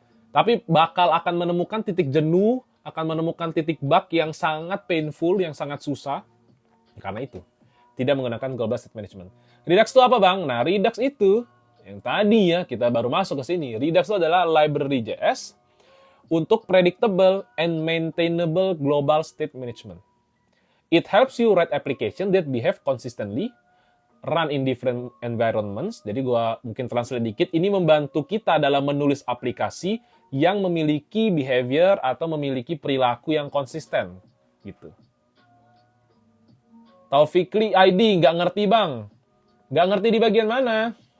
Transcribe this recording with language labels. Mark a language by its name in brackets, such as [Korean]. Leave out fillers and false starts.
[Indonesian] Tapi bakal akan menemukan titik jenuh, akan menemukan titik bug yang sangat painful, yang sangat susah. Karena itu, tidak menggunakan global state management. Redux itu apa, Bang? Nah, Redux itu, yang tadi ya, kita baru masuk ke sini. Redux itu adalah library JS [English] untuk predictable and maintainable global state management. It helps you write application that behave consistently, run in different environments. [Indonesian] Jadi gua mungkin translate dikit. Ini membantu kita dalam menulis aplikasi yang memiliki behavior atau memiliki perilaku yang konsisten. Gitu. Taufikli ID, nggak ngerti bang. Nggak ngerti di bagian mana?